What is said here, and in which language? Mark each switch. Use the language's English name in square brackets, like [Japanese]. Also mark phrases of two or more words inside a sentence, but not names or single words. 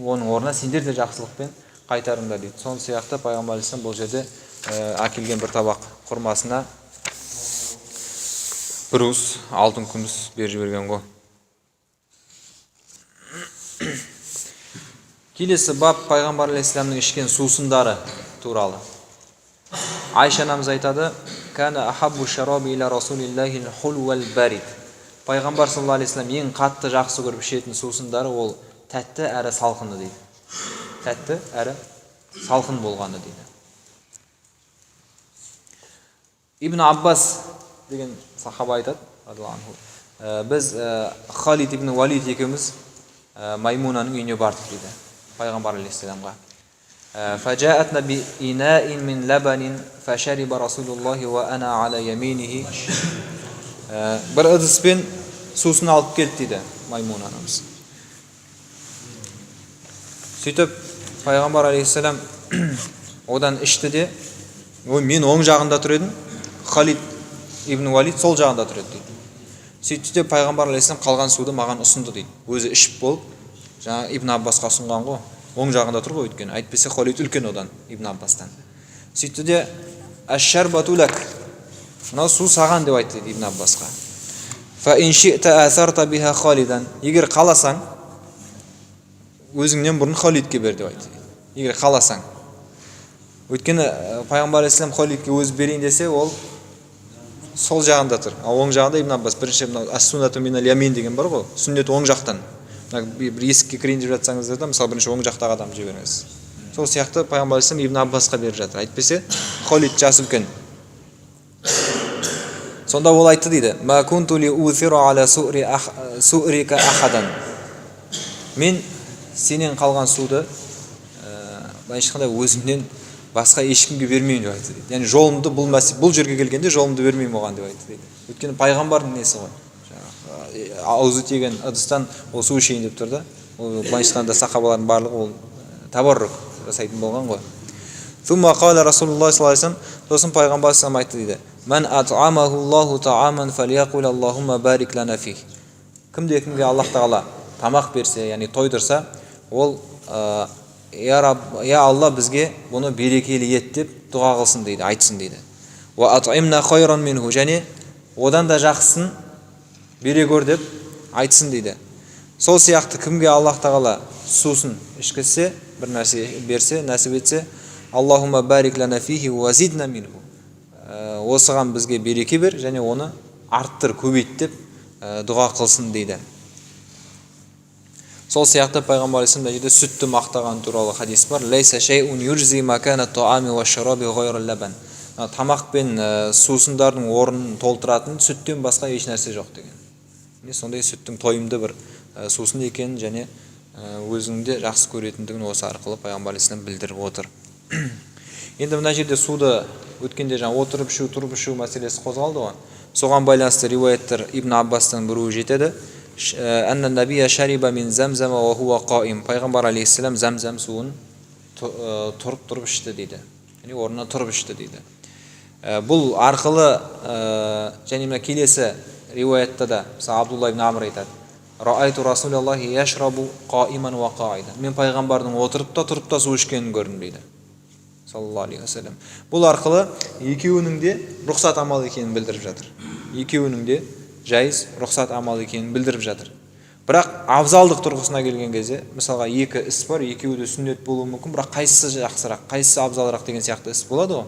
[Kazakh] Оның орнына сендер де жақсылықпен қайтарыңдар дейді. Сол сияқты пайғамбар алейхиссалам бұл жерде әкелген бір табақ құрмасына бір уыс алтын күміс беріп жіберген ғой. Келесі бап пайғамбар алейхиссаламның ішкен сусындары туралы. Айша анамыз айтады: [Arabic] "كان أحب الشراب إلى رسول الله الحلو البارد." [Kazakh] Пайғамбар [Arabic] صلى الله عليه وسلم [Kazakh] ең қатты жақсы көріп ішетін сусындары ол тәтті әрі салқыны дейді. Тәтті әрі салқын болғаны дейді. Ибн Аббас деген сахаба айтады, біз Халид ибн Валид екеуміз Маймунаның үйіне бардық дейді пайғамбар алейхиссаламға. [Arabic] فجاءتنا بإناء من لبن فشرب رسول الله وأنا على يمينه. [Kazakh] Бір ыдыспен сусын алып келді дейді Маймуна анамыз. Сөйтіп пайғамбар алейхиссалам одан ішті де, мен оң жағында тұр едім, Халид ибн Валид сол жағында тұр еді дейді. Сөйтті де пайғамбар алейхиссалам қалған суды маған ұсынды дейді. Өзі ішіп болып, жаңа Ибн Аббасқа ұсынған ғой. Оң жағында тұр ғой өйткені. Әйтпесе Халид үлкен одан Ибн Аббастан. Сөйтті де [Arabic] الشربة لك. [Kazakh] Мынау су саған деп айтты Ибн Аббасқа. [Arabic] فإن شئت آثرت بها خالدا. [Kazakh] Егер қаласаң, өзіңнен бұрын Халидке бер деп айтты. Егер қаласаң. Өйткені пайғамбар алейхиссалам Халидке өзі берейін десе, ол сол жағында тұр. Ал оң жағында Ибн Аббас. Бірінші [Arabic] السنة من اليمين [Kazakh] деген бар ғой. Сүннет оң жақтан. Бір есікке кірейін деп жатсаңыздар да, мысалы бірінші оң жақтағы адамды жіберіңіз. Сол сияқты пайғамбар алейхиссалам Ибн Аббасқа беріп жатыр. Әйтпесе Халид жасы үлкен. Сонда ол айтты дейді: [Arabic] "ما كنت لأوثر على سؤرك أحدا." [Kazakh] Мен сенен қалған суды ешқандай өзімнен басқа ешкімге бермеймін деп айтты дейді. Яғни жолымды бұл жерге келгенде жолымды бермеймін оған деп айтты дейді. Өйткені пайғамбардың несі ғой. Аузы тиген ыдыстан ол су ішейін деп тұр да. Ол былайша айтқанда сахабалардың барлығы ол табаррук жасайтын болған ғой. [Arabic] ثم قال رسول الله صلى الله عليه وسلم, [Kazakh] сосын пайғамбар салам айтты дейді: [Arabic] "من أطعمه الله طعاما فليقل اللهم بارك لنا فيه." [Kazakh] Кімге Аллах тағала тамақ берсе, яғни тойдырса, ол я Алла бізге бұны берекелі ет деп дұға қылсын дейді, айтсын дейді. [Arabic] وأطعمنا خيرا منه, [Kazakh] және одан да жақсысын бере көр деп айтсын дейді. Сол сияқты кімге Аллах тағала сусын ішкізсе, бір нәрсе берсе, нәсіп етсе, [Arabic] اللهم بارك لنا فيه وزدنا منه. [Kazakh] Осыған бізге береке бер және оны арттыр, көбейт деп дұға қылсын дейді. Сол сияқты пайғамбар алейхиссалам да сүтті мақтаған туралы хадис бар. [Arabic] ليس شيء يجزئ مكان الطعام والشراب غير اللبن. [Kazakh] Тамақ пен сусындардың орнын толтыратын сүттен басқа еш нәрсе жоқ деген. Сондай сүттің тойымды бір сусын екенін және өзіңде жақсы көретіндігін осы арқылы пайғамбар алейхиссалам білдіріп отыр. Енді мына жерде суды өткенде жаңа отырып ішу, тұрып ішу мәселесі қозғалды ғой. Соған байланысты риуаяттар Ибн Аббастан біреуі жетеді. [Arabic] أن النبي شرب من زمزم وهو قائم. [Kazakh] Пайғамбар алейхиссалам замзам суын тұрып ішті дейді. Яғни орнына тұрып ішті дейді. Бұл арқылы және мына келесі риуаятта да Абдулла ибн Амр айтады: [Arabic] "رأيت رسول الله يشرب قائما وقاعدا." [Kazakh] Мен пайғамбардың отырып та тұрып та су ішкенін көрдім дейді. [Arabic] صلى الله عليه وسلم. [Kazakh] Бұл арқылы екеуінің де рұқсат амал екенін білдіріп жатыр. Екеуінің де жайыз рұқсат амал екенін білдіріп жатыр. Бірақ абзалдық тұрғысына келген кезде, мысалға екі іс бар, екеуі де сүннет болуы мүмкін, бірақ қайсысы жақсырақ, қайсысы абзалырақ деген сияқты іс болады ғой.